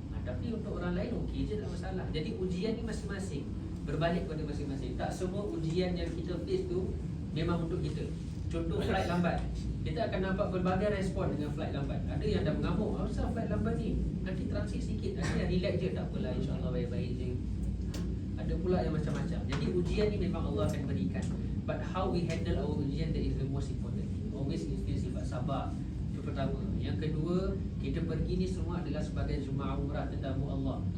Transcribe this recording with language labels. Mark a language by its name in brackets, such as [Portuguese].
[Malay] Tapi untuk orang lain okey je, tak masalah. Jadi ujian ni masing-masing, berbalik kepada masing-masing. Tak semua ujian yang kita face tu memang untuk kita. Contoh flight lambat, kita akan nampak berbagai respon dengan flight lambat. Ada yang dah mengamuk, asal flight lambat ni, nanti transit sikit. Ada yang relax je, tak apalah, insyaAllah baik-baik je. Ada pula yang macam-macam. Jadi ujian ni memang Allah akan berikan. [English] But how we handle our ujian, that is the most important thing. Always instill [Malay] sifat sabar. Itu pertama. Yang kedua, kita pergi ni semua adalah sebagai jemaah umrah tetamu Allah.